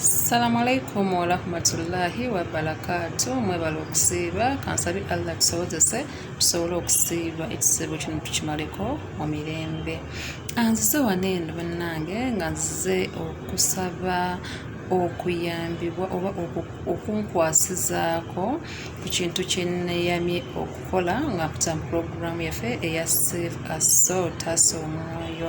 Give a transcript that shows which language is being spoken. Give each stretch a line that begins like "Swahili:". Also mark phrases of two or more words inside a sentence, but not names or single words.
Arabic: السلام عليكم ورحمة الله وبركاته.
Ganda: Mwebala okusiiba kansabi Allah tusobozese tusobole okusiiba ekisibo kino tukimaleko mu mirembe. Nzize wano eno bannange nga nzize okusaba okuyambibwa oba okunkwasizaako ku kintu kye nneeyamye okukola nga mpita mu puroguramu yaffe eya Save a Soul Taasa Omwoyo.